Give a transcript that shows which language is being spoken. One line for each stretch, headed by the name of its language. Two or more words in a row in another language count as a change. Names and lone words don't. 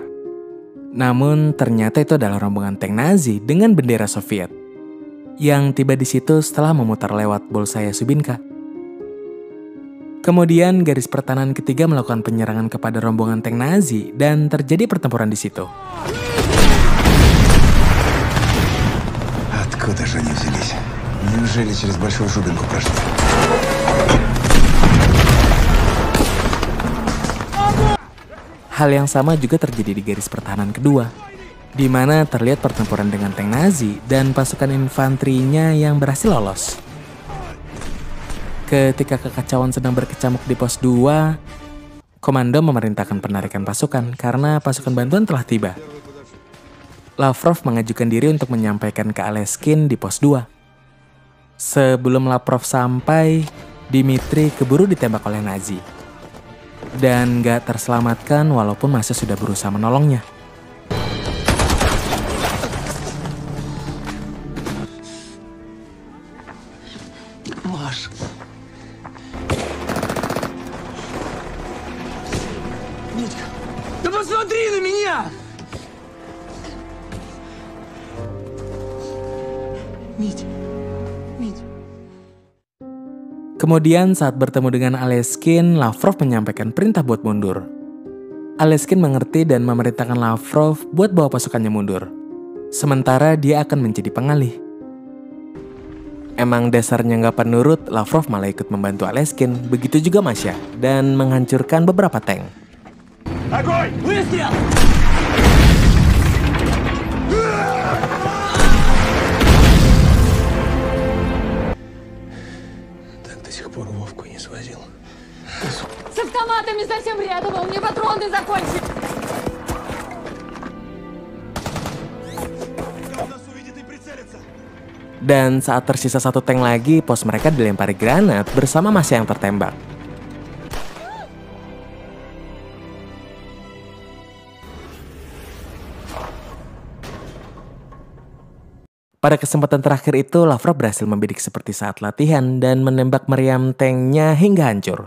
Indonesian: Namun ternyata itu adalah rombongan tank Nazi dengan bendera Soviet yang tiba di situ setelah memutar lewat Bolshaya Subinka. Kemudian garis pertahanan ketiga melakukan penyerangan kepada rombongan tank Nazi dan terjadi pertempuran di situ.
Russian: Откуда же они взялись? Неужели через Большую Шубинку прошли?
Indonesian: Hal yang sama juga terjadi di garis pertahanan kedua, di mana terlihat pertempuran dengan tank Nazi dan pasukan infanterinya yang berhasil lolos. Ketika kekacauan sedang berkecamuk di pos 2, komando memerintahkan penarikan pasukan karena pasukan bantuan telah tiba. Lavrov mengajukan diri untuk menyampaikan ke Aleskin di pos 2. Sebelum Lavrov sampai, Dmitri keburu ditembak oleh Nazi. Dan gak terselamatkan walaupun Masa sudah berusaha menolongnya.
Russian: Маш. Митька, да посмотри на меня!
Indonesian: Kemudian saat bertemu dengan Aleskin, Lavrov menyampaikan perintah buat mundur. Aleskin mengerti dan memerintahkan Lavrov buat bawa pasukannya mundur. Sementara dia akan menjadi pengalih. Emang dasarnya nggak penurut, Lavrov malah ikut membantu Aleskin, begitu juga Masya, dan menghancurkan beberapa tank.
Russian: Огонь! Выстрел! До сих пор Вовку не свозил. С автоматами совсем рядом, у меня патроны закончились.
Indonesian: Dan saat tersisa satu tank lagi, pos mereka dilempari granat bersama Masya yang tertembak. Pada kesempatan terakhir itu, Lavrov berhasil membidik seperti saat latihan dan menembak meriam tanknya hingga hancur.